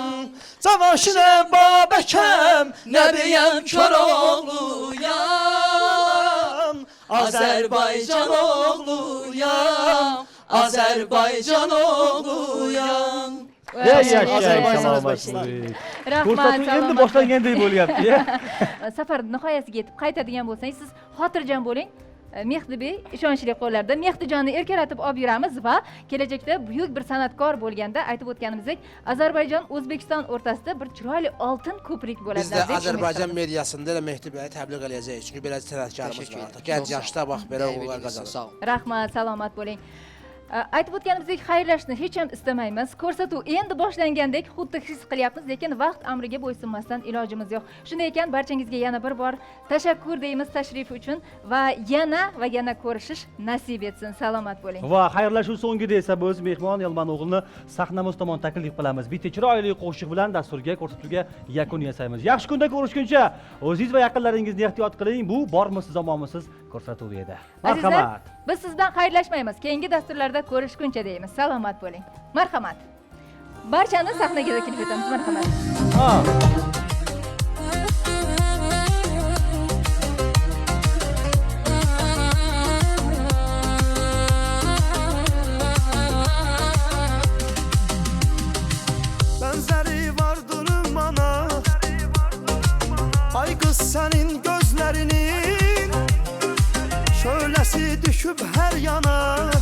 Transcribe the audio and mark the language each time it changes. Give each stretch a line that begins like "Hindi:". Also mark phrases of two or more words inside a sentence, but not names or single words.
Azerbaijani: Cavaşirəm Babəkəm, Nəbiyəm Koroğluyam. Azərbaycan oğluyam, Azərbaycan oğluyam. Ey yaşa, Azərbaycan tamam
Uzbek: O'zbekiston.
Azerbaijani: başlayın.
Uzbek: Rahmat, Ko'rsatuv endi salomat boshlangandek bo'lyapti. safar nihoyasiga yetib qaytadigan bo'lsangiz siz xotirjam bo'ling. Mehdibey ishonchli qo'llarda Mehdijonni erkalatib olib yuramiz va kelajakda buyuk bir san'atkor bo'lganda aytib o'tganimizdek Ozarbayjon O'zbekiston o'rtasida bir chiroyli oltin ko'prik bo'ladi.
Azerbaijani: Biz də Azərbaycan mediasında da Mehdi bəyi təbliğ eləyəcəyik. Çünki belə sənətkarımız Təşəkkür var. edirəm. Gənc Çox sağ yaşda bax belə Dəvət uğurlar etdiniz, qazanır. Sağ olun.
Uzbek: Rahmat, salomat bo'ling. Aytib o'tganimizdek xayrlashishni hech ham istamaymiz. Ko'rsatuv endi boshlangandek xuddi his qilyapmiz, lekin vaqt amriga bo'ysunmasdan ilojimiz yo'q. Shunday ekan, barchangizga yana bir bor tashakkur deymiz tashrif uchun va yana ko'rishish nasib etsin. Salomat bo'ling. Va xayrlashuv so'ngida esa biz mehmon Elman o'g'lini sahnamiz tomon taklif qilamiz. Bitta chiroyli qo'shiq bilan dasturga, ko'rsatuvga yakun yasaymiz. Yaxshi kunda ko'rishguncha o'zingiz va yaqinlaringizni ehtiyot qiling. Bu bormisiz omonmisiz ko'rsatuv edi. Azizlar, Marhamat. biz sizdan xayrlashmaymiz. Keyingi dasturlarda ko'rishguncha deymiz. Salomat bo'ling. Marhamat. Barchani sahnaga taklif etamiz. Marhamat. Ha.
Turkish: Benzeri vardır bana, ay kız senin gözlerinin, şölesi düşüp her yana,